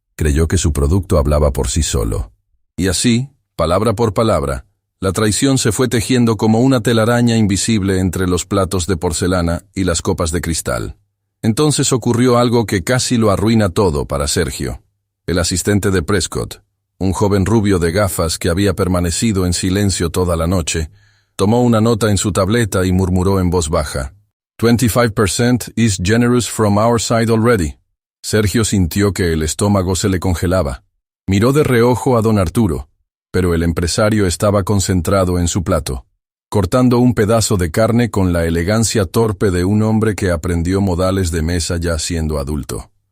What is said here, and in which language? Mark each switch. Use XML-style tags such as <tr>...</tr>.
<es>Creyó que su producto hablaba por sí solo. Y así, palabra por palabra, la traición se fue tejiendo como una telaraña invisible entre los platos de porcelana y las copas de cristal. Entonces ocurrió algo que casi lo arruina todo para Sergio. El asistente de Prescott, un joven rubio de gafas que había permanecido en silencio toda la noche, tomó una nota en su tableta y murmuró en voz baja.</es> <en>25% is generous from our side already.</en> <es>Sergio sintió que el estómago se le congelaba. Miró de reojo a don Arturo, pero el empresario estaba concentrado en su plato. cortando un pedazo de carne con la elegancia torpe de un hombre que aprendió modales de mesa ya siendo adulto.</es>